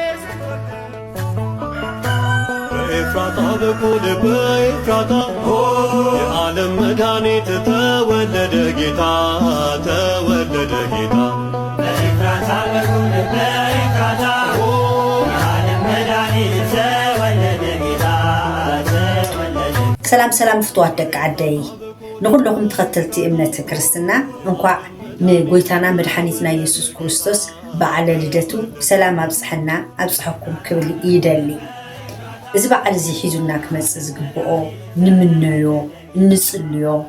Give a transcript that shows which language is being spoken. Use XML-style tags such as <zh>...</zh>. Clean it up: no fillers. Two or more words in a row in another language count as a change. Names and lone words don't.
<am>በኤፍራታ በኩል በኤፍራታ የዓለም መድኃኒት ተወለደ ጌታ ተወለደ ጌታ በኤፍራታ በኩል በኤፍራታ የዓለም መድኃኒት ተወለደ ጌታ ተወለደ።</am> <ti>ሰላም ሰላም ፍትዋት ደቂ ዓደይ ንኩለኩም ተኸተልቲ እምነት ክርስትና እንኳዕ ንጎይታና መድሓኒትና ኢየሱስ ክርስቶስ በዓለ ልደቱ ብሰላም ኣብፅሐና ኣብፅሐኩም ክብል ይደሊ። እዚ በዓል እዚ ሒዙና ክመፅእ ዝግብኦ ንምነዮ እንፅልዮ</ti>